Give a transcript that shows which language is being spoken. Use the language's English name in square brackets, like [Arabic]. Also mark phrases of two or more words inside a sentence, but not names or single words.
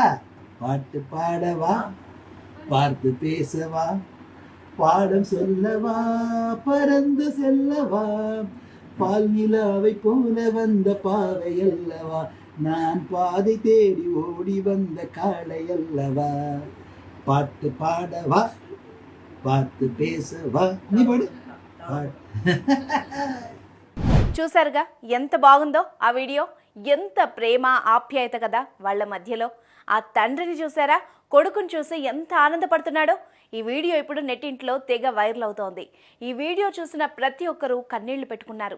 [Tamil] பாட்டு பாடவா, பார்த்து பேசவா, பாடம் சொல்லவா, பறந்து செல்லவா, பால் நிலாவை போல வந்த பாவை அல்லவா, நான் பாதை தேடி ஓடி வந்த காளை அல்லவா. பாட்டு பாடவா, பார்த்து పేసవా. [Telugu] నీ పాడు. చూసారుగా ఎంత బాగుందో ఆ వీడియో. ఎంత ప్రేమ ఆప్యాయత కదా వాళ్ళ మధ్యలో. ఆ తండ్రిని చూసారా, కొడుకుని చూసి ఎంత ఆనందపడుతున్నాడో. ఈ వీడియో ఇప్పుడు నెట్టింట్లో తెగ వైరల్ అవుతోంది. ఈ వీడియో చూసిన ప్రతి ఒక్కరూ కన్నీళ్లు పెట్టుకున్నారు.